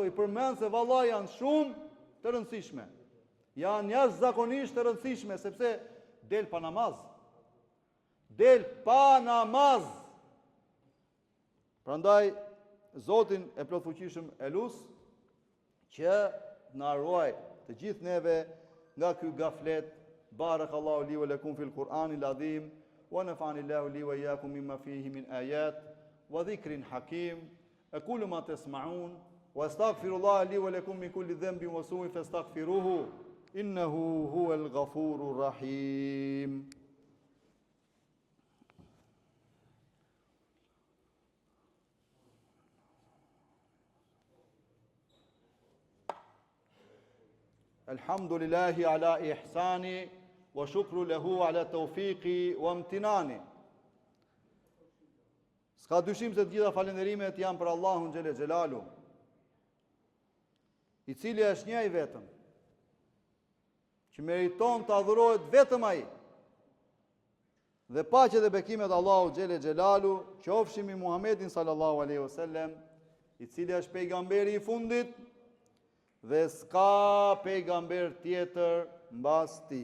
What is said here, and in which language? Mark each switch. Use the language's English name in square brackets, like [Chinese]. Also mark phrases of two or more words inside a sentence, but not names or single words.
[Albanian] I përmend se vallahi janë shumë të rëndësishme. Janë jashtëzakonisht të rëndësishme sepse del pa namaz. Del pa namaz. Prandaj Zotin e plotfuqishëm e lut që na ruaj të gjithë neve nga ky gaflet. [Arabic] بارك الله لي ولكم في القرآن العظيم ونفعني الله وإياكم بما فيه من آيات وذكر حكيم. أقول ما تسمعون وأستغفر الله لي ولكم من كل ذنب وسوء فاستغفروه إنه هو الغفور الرحيم. الحمد لله على إحسانه والشكر له على توفيقه وامتنانه. [Albanian] S'ka dyshim se të gjitha falenderimet janë për Allahun [Arabic] جل جلاله, [Albanian] i cili është një i vetëm, që meriton të adhurohet vetëm ai. Dhe paqja dhe bekimet Allahu [Arabic] جل جلاله [Albanian] qofshin mbi Muhamedit [Arabic] صلى الله عليه وسلم, [Albanian] i cili është pejgamberi i fundit dhe s'ka pejgamber tjetër mbas tij.